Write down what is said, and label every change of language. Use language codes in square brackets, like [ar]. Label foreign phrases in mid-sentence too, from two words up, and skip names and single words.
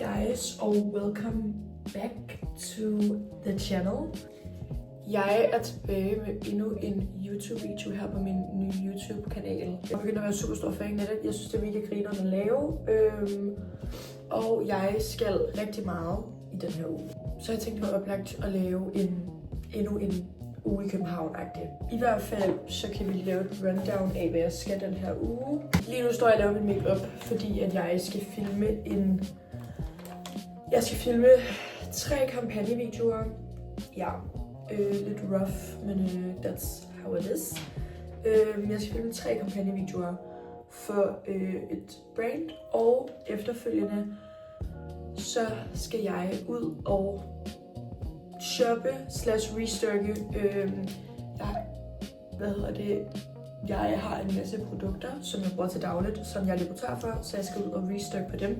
[en] guys, og welcome back to the channel. [da] Jeg er tilbage med endnu en YouTube-video her på min nye YouTube-kanal. Jeg begynder at være super stor fan af det. Jeg synes, det er mega grinerne at lave. Og jeg skal rigtig meget i den her uge. Så jeg tænkte, det var oplagt at lave endnu en uge i København-agtig. I hvert fald, så kan vi lave et rundown af, hvad jeg skal den her uge. Lige nu står jeg og laver min make-up, fordi at jeg skal filme Jeg skal filme 3 kampagnevideoer. Ja, lidt rough, men [en] that's how it is. [da] Jeg skal filme 3 kampagnevideoer for et brand, og efterfølgende så skal jeg ud og shoppe / restocke. Jeg har en masse produkter, som jeg bruger til dagligt, som jeg løber tør for, så jeg skal ud og restocke på dem.